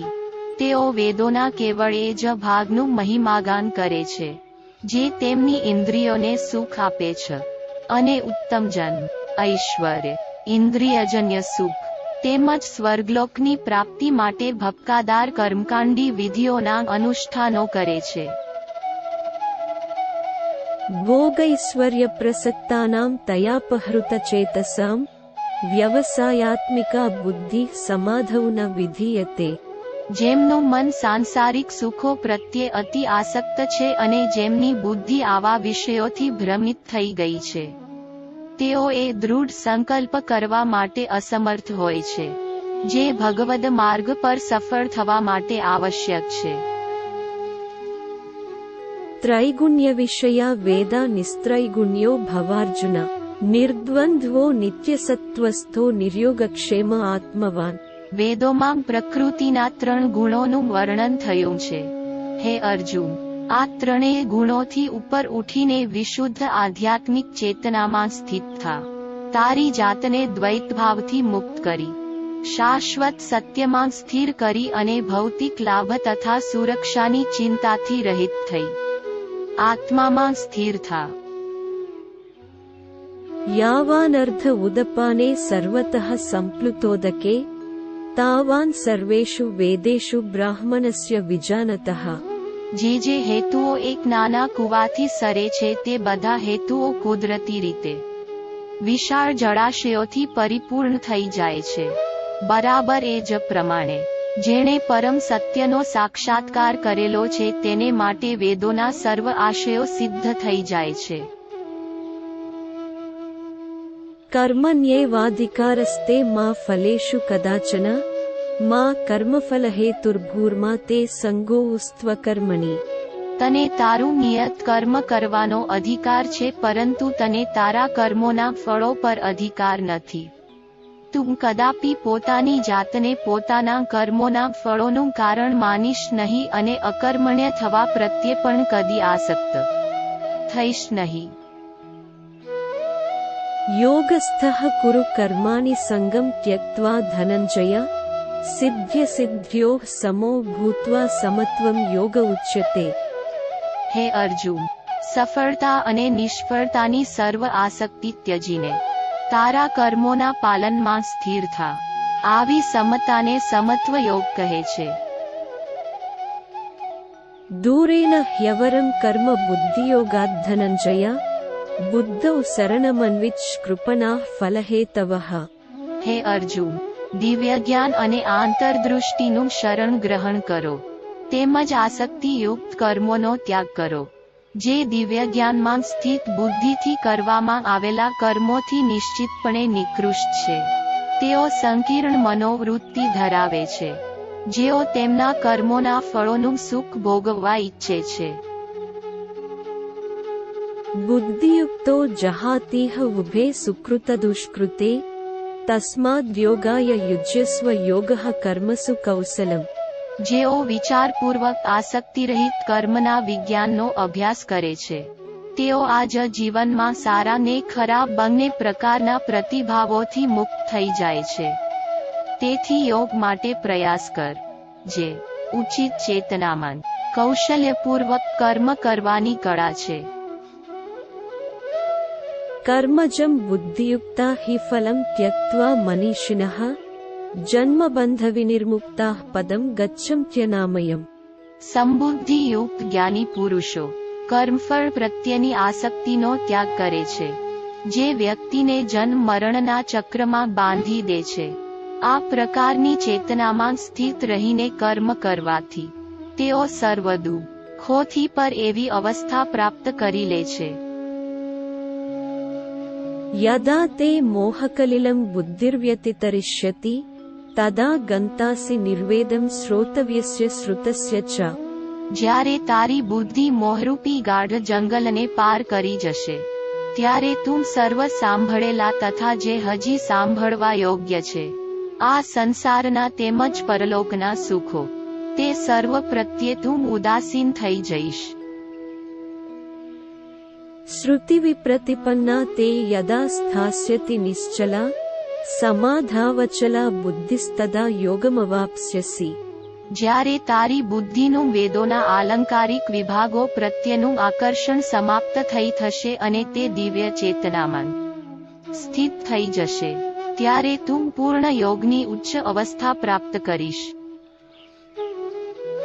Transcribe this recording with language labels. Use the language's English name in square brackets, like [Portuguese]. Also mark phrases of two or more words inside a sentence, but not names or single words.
[Gujarati] તેઓ વેદોના કેવળ એ જ ભાગનું મહિમાગાન કરે છે જે તેમની ઇન્દ્રિયોને સુખ આપે છે અને ઉત્તમ જન્મ, ઐશ્વર્ય, ઇન્દ્રિયજન્ય સુખ તેમજ સ્વર્ગલોકની પ્રાપ્તિ માટે ભપકાદાર કર્મકાંડી વિધિઓના અનુષ્ઠાનો કરે છે। [Sanskrit] भोगैश्वर्यप्रसक्तानां तयापहृतचेतसां व्यवसायात्मिका बुद्धि समाधौ न विधीयते। [Gujarati] જેમનું મન સાંસારિક સુખો પ્રત્યે અતિ આસક્ત છે અને જેમની બુદ્ધિ આવા વિષયોથી ભ્રમિત થઈ ગઈ છે, તેઓએ દૃઢ સંકલ્પ કરવા માટે અસમર્થ હોય છે, જે ભગવદ માર્ગ પર સફળ થવા માટે આવશ્યક છે. [Sanskrit] त्रैगुण्य विषया वेदा निस्त्रैगुण्यो भवार्जुन निर्द्वन्द्वो नित्यसत्त्वस्थो निर्योगक्षेम आत्मवान। [Gujarati] વેદોમાં પ્રકૃતિના 3 ગુણોનું વર્ણન થયું છે. હે અર્જુન, આ ત્રણેય ગુણોથી ઉપર ઉઠીને વિશુદ્ધ આધ્યાત્મિક ચેતનામાં સ્થિત થા. તારી જાતને દ્વૈતભાવથી મુક્ત કરી, શાશ્વત સત્યમાં સ્થિર કરી અને ભૌતિક લાભ તથા સુરક્ષાની ચિંતાથી રહિત થઈ આત્મામાં સ્થિર થા. [Sanskrit] यावानर्थ उदपाने सर्वतः संप्लुतोदके तावान् सर्वेषु वेदेषु ब्राह्मणस्य विजानतः। [Gujarati] જે હેતુઓ એક નાના કુવાથી સરે છે તે બધા હેતુઓ કુદરતી રીતે વિશાળ જળાશયોથી પરિપૂર્ણ થઈ જાય છે. બરાબર એ જ પ્રમાણે જેણે પરમ સત્યનો સાક્ષાત્કાર કરેલો છે તેને માટે વેદોના સર્વ આશયો સિદ્ધ થઈ જાય છે. [Sanskrit] कर्मण्येवाधिकारस्ते मा फलेषु कदाचन मा कर्मफलहेतुर्भूर्मा ते संगोऽस्त्वकर्मणि। [Gujarati] તને તારું નિયત કર્મ કરવાનો અધિકાર છે, પરંતુ તને તારા કર્મોના ફળો પર અધિકાર નથી. તું કદાપી પોતાની જાતને પોતાના કર્મોના ફળોનું કારણ માનીશ નહીં અને અકર્મણ્ય થવા પ્રત્યે પણ કદી આસક્ત થઈશ નહીં. [Sanskrit] योगस्थः कुरु कर्माणि संगम त्यक्त्वा धनंजय सिद्ध्यसिद्ध्योः समो भूत्वा समत्वं योग उच्यते। [Gujarati] હે અર્જુન, સફળતા અને નિષ્ફળતાની સર્વ આસક્તિ ત્યજીને તારા કર્મોના પાલનમાં સ્થિર થા. આવી સમતાને સમત્વ યોગ કહે છે. [Sanskrit] दूरेण ह्यवरं कर्म बुद्धियोगात् धनंजय बुद्धौ शरणमन्विच्छ कृपणाः फलहेतवः। [Gujarati] હે અર્જુન, દિવ્ય જ્ઞાન અને આંતરદૃષ્ટિનું શરણ ગ્રહણ કરો, તેમજ આસક્તિયુક્ત કર્મોનો ત્યાગ કરો. જે દિવ્ય જ્ઞાનમાં સ્થિત બુદ્ધિથી કરવામાં આવેલા કર્મોથી નિશ્ચિતપણે નિકૃષ્ટ છે, તેઓ સંકીર્ણ મનોવૃત્તિ ધરાવે છે, જેઓ તેમના કર્મોના ફળોનું સુખ ભોગવવા ઈચ્છે છે. [Sanskrit] बुद्धियुक्तो जहातीह उभे सुकृत दुष्कृते तस्माद् योगाय युज्यस्व योगः कर्मसु कौशलम्। [Gujarati] જેઓ વિચારપૂર્વક આસક્તિરહિત કર્મના વિજ્ઞાનનો અભ્યાસ કરે છે, તેઓ આ જ જીવનમાં સારા ને ખરાબ બંને પ્રકારના પ્રતિભાવોથી મુક્ત થઈ જાય છે. તેથી યોગ માટે પ્રયાસ કર, જે ઉચિત ચેતનામાં કૌશલ્યપૂર્વક કર્મ કરવાની કળા છે. [Sanskrit] कर्मजं बुद्धियुक्ता हि फलं त्यक्त्वा मनीषिणः जन्मबन्धविनिर्मुक्ताः पदं गच्छन्त्यनामयम्। [Gujarati] સંબુદ્ધિયુક્ત જ્ઞાની પુરુષો કર્મફળ પ્રત્યેની આસક્તિનો ત્યાગ કરે છે, જે વ્યક્તિને જન્મ મરણના ચક્રમાં બાંધી દે છે. આ પ્રકારની ચેતનામાં સ્થિત રહીને કર્મ કરવાથી તેઓ સર્વ દુઃખોથી પર એવી અવસ્થા પ્રાપ્ત કરી લે છે. [Sanskrit] यदा ते मोहकलिलं बुद्धिर्व्यतितरिष्यति तदा गन्तासि निर्वेदं श्रोतव्यस्य श्रुतस्य च। [Gujarati] જ્યારે તારી બુદ્ધિ મોહરૂપી ગાઢ જંગલને પાર કરી જશે, ત્યારે તું સર્વ સાંભળેલા તથા જે હજી સાંભળવા યોગ્ય છે, આ સંસારના તેમજ પરલોકના સુખો, તે સર્વ પ્રત્યે તું ઉદાસીન થઈ જઈશ. [Sanskrit] श्रुतिविप्रतिपन्ना ते यदा स्थास्यति निश्चला समाधावचला बुद्धिस्तदा योगमवाप्स्यसि। [Gujarati] જ્યારે તારી બુદ્ધિનું વેદોના આલંકારિક વિભાગો પ્રત્યેનું આકર્ષણ સમાપ્ત થઈ થશે અને તે દિવ્ય ચેતનામાં સ્થિત થઈ જશે, ત્યારે તું પૂર્ણ યોગની ઉચ્ચ અવસ્થા પ્રાપ્ત કરીશ.